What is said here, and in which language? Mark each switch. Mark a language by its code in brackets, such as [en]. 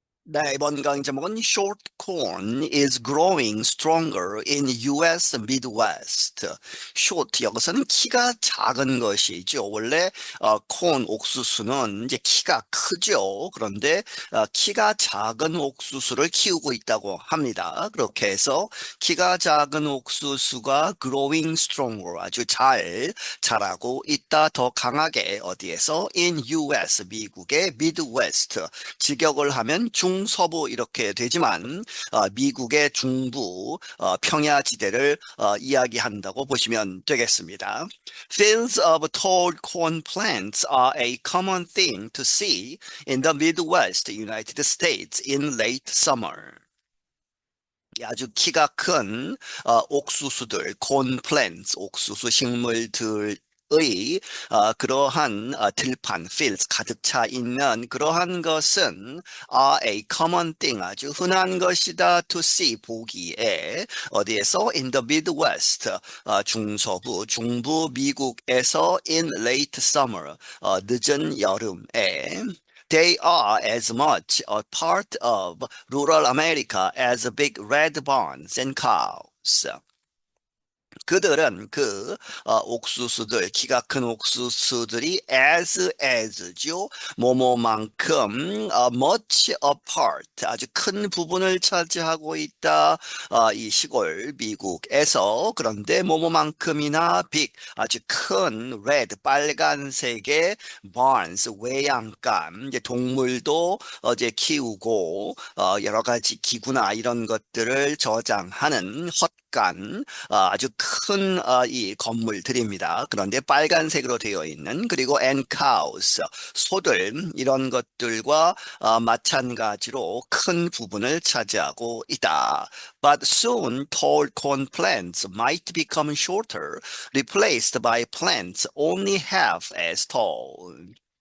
[ko] 네, 이번 강의 제목은 [en] Short corn is growing stronger in US Midwest. [ko] Short, 여기서는 키가 작은 것이죠. 원래 콘 옥수수는 이제 키가 크죠. 그런데 키가 작은 옥수수를 키우고 있다고 합니다. 그렇게 해서 키가 작은 옥수수가 [en] growing stronger, [ko] 아주 잘 자라고 있다. 더 강하게 어디에서? [en] In US, 미국의 Midwest. [ko] 직역을 하면 중서부 이렇게 되지만 미국의 중부 평야지대를 이야기한다고 보시면 되겠습니다. [en] Fields of tall corn plants are a common thing to see in the Midwest United States in late summer. [ko] 아주 키가 큰 옥수수들, corn plants, 옥수수 식물들 의 그러한 들판, fields 가득 차 있는 그러한 것은 [en] a common thing, [ko] 아주 흔한 것이다 to see, 보기에 어디에서? [en] In the Midwest, [ko] 중서부, 중부 미국에서 [en] in late summer, [ko] 늦은 여름에 [en] They are as much a part of rural America as big red barns and cows. [ko] 그들은 옥수수들, 키가 큰 옥수수들이 as죠. 뭐뭐만큼 much apart, 아주 큰 부분을 차지하고 있다. 이 시골 미국에서. 그런데 뭐뭐만큼이나 big, 아주 큰 red, 빨간색의 barns, 외양간, 이제 동물도 어제 키우고 여러 가지 기구나 이런 것들을 저장하는 헛간, 아주 큰 이 건물들입니다. 그런데 빨간색으로 되어 있는, 그리고 [en] and cows, [ko] 소들, 이런 것들과 마찬가지로 큰 부분을 차지하고 있다. [en] But soon tall corn plants might become shorter, replaced by plants only half as tall.